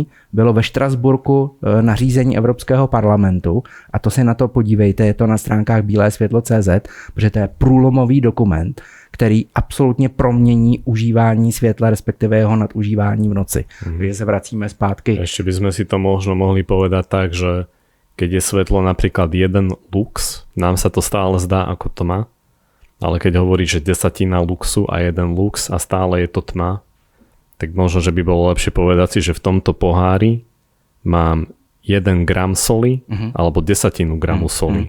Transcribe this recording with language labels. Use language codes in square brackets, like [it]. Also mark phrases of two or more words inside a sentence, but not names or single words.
[cs] bylo ve Štrasburku nařízení Evropského parlamentu a to si na to podívejte, je to na stránkách bílésvětlo.cz, protože to je průlomový dokument, který absolutně promění užívání světla, respektive jeho nadužívání v noci. Takže se vracíme zpátky. [sk] Ešte by sme si to možno mohli povedať tak, že keď je svetlo napríklad 1 lux, nám sa to stále zdá ako tma, ale keď hovorí, že 1/10 luxu a 1 lux a stále je to tma, tak možno, že by bolo lepšie povedať si, že v tomto pohári mám 1 gram soli alebo 1/10 gramu soli.